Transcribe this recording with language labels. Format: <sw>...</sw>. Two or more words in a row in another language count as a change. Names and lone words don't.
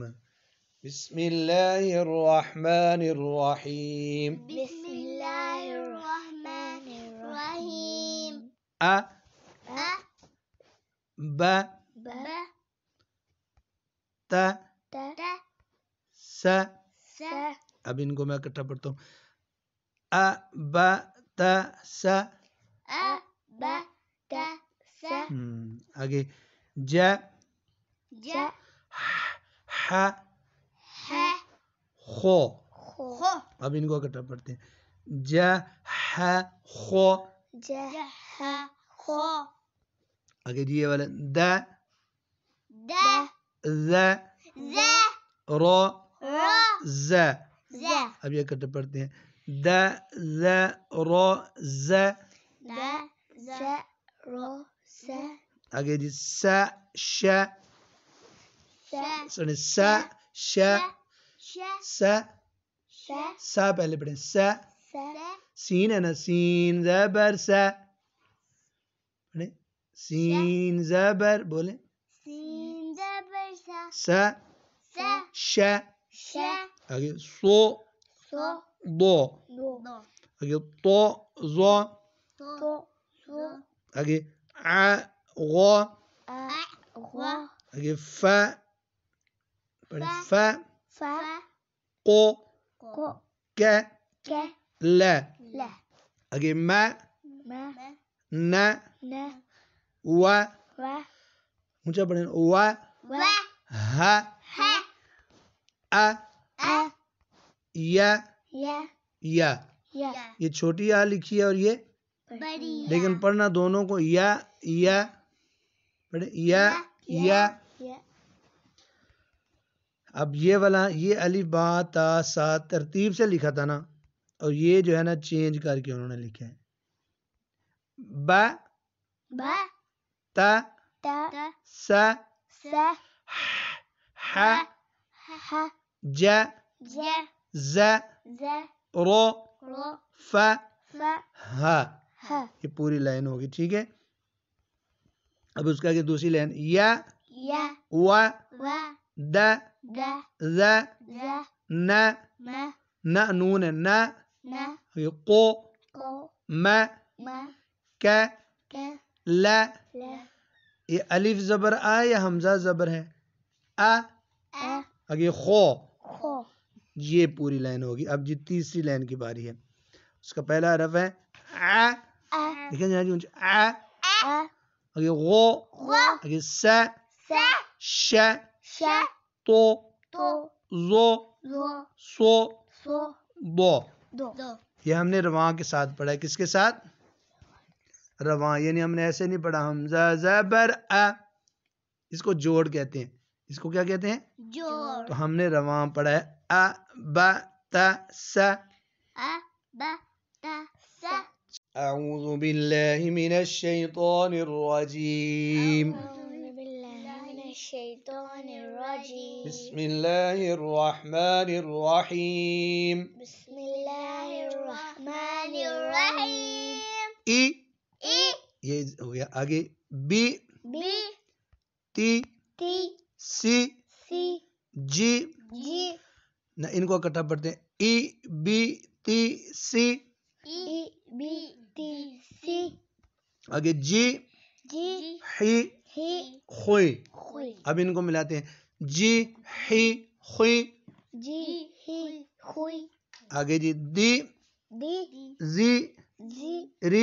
<ar>بسم الله الرحمن الرحيم. بسم الله الرحمن الرحيم.</ar> <ur>أ أ ب ب ت ت س. س. اب ان کو میں اکٹھا پڑھتا ہوں. أ ب ت س. أ ب ت س. آگے ج ج ح ح خو. خو. اب ان کو اکٹھا پڑھتے ہیں. ج ح خو. ج ح خو. آگے جی یہ والا د د ذ ز رو ر ز. ز. اب یہ اکٹھا پڑھتے ہیں. د ذ رو ز. د ز رو س. آگے جی س ش س سن س ش ش س. ش س پہلے پڑھیں. س س سین ہے نا. سین زبر س. پڑھیں. سین زبر بولیں. سین زبر سا. س س ش. ش آگے سو سو دو. دو. آگے تو زو. تو سو. آگے ع غو. ا غو. آگے ف پڑھیں. ف ف قو کو ک ک ل. ل. آگے م م ن ن و. و اونچا پڑھیں. و و ہ ح ا ا ی ی یا. ی. یہ چھوٹی یا لکھی ہے اور یہ بڑی لیکن پڑھنا دونوں کو یا یا. پڑھیں. یا یا. ی. اب یہ والا یہ الف با تا سا ترتیب سے لکھا تھا نا, اور یہ جو ہے نا چینج کر کے انہوں نے لکھا ہے. ب ب ت ت س س ح ح ج ج ز ز رو رو ف ف ہ. ح. یہ پوری لائن ہوگی. ٹھیک ہے. اب اس کا دوسری لائن یا ی و و د د ز ز ن م نہ نون ہے. نہ ن قو کو م م ک ک ل. ل. یہ الف زبر آ یا حمزہ زبر ہے. ا ا آگے خو. خو. یہ پوری لائن ہوگی. اب جی تیسری لائن کی باری ہے. اس کا پہلا حرف ہے ا. ا دیکھیں جی ا. ا آگے غو. غو. آگے س س ش ش تو تو زو زو سو سو دو. دو. یہ ہم نے رواں کے ساتھ پڑھا ہے. کس کے ساتھ؟ رواں. یعنی ہم نے ایسے نہیں پڑھا حمزہ زبر ا. اس کو جوڑ کہتے ہیں. اس کو کیا کہتے ہیں؟ جوڑ. تو ہم نے رواں پڑھا ہے. ا ب ت س. ا ب ت س.</ur> <ar>اعوذ باللہ من الشیطان الرجیم. أعوذ بالله من الشيطان الرجيم. بسم اللہ الرحمن الرحیم. بسم الله الرحمن الرحيم.</ar> <ur>ای ای یہ ہو گیا. آگے بی بی تی تی سی سی جی. جی نہ ان کو اکٹھا پڑھتے ہیں. ای بی تی سی. ای بی تی سی آگے جی جی ہی ہی خوئی. خوئی. اب ان کو ملاتے ہیں. جی ہی خوئی. جی ہی خوئی. آگے جی دی دی زی زی ری</ur>